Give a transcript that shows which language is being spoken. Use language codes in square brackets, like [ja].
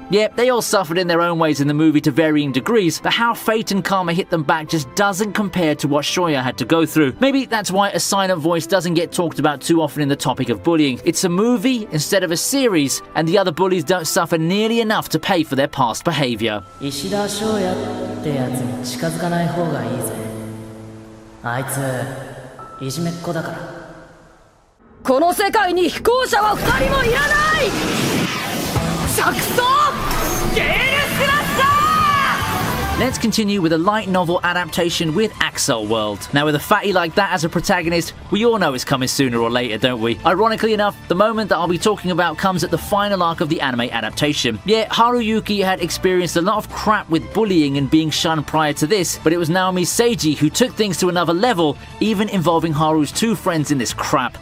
[en] Yeah, they all suffered in their own ways in the movie to varying degrees, but how fate and karma hit them back just doesn't compare to what Shoya had to go through. Maybe that's why A Silent Voice doesn't get talked about too often in the topic of bullying. It's a movie instead of a series, and the other bullies don't suffer nearly enough to pay for their past behavior. [ja] 石田翔也ってやつに近づかない方がいいぜ。あいついじめっ子だから。この世界に非行者は2人もいらない。着想ゲールスラッシャー。 [en] Let's continue with a light novel adaptation with Accel World. Now, with a fatty like that as a protagonist, we all know it's coming sooner or later, don't we? Ironically enough, the moment that I'll be talking about comes at the final arc of the anime adaptation. Yeah, Haruyuki had experienced a lot of crap with bullying and being shunned prior to this, but it was Naomi Seiji who took things to another level, even involving Haru's two friends in this crap.